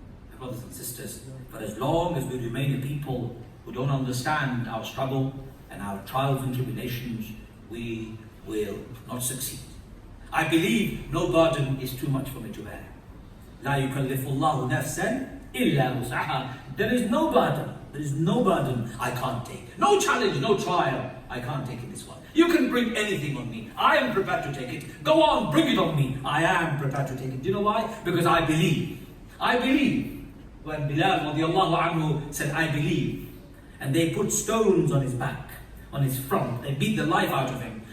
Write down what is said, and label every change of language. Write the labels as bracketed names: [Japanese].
[English] My brothers and sisters, but as long as we remain a people who don't understand our struggle and our trials and tribulations, we will not succeed. I believe no burden is too much for me to bear. [Arabic] لا يكلف الله نفسا إلا وسعها. [English] There is no burden. There is no burden I can't take. No challenge, no trial I can't take in this world. You can bring anything on me. I am prepared to take it. Go on, bring it on me. I am prepared to take it. Do you know why? Because I believe. I believe. When Bilal radiallahu anhu said, I believe, and they put stones on his back, on his front, they beat the life out of him.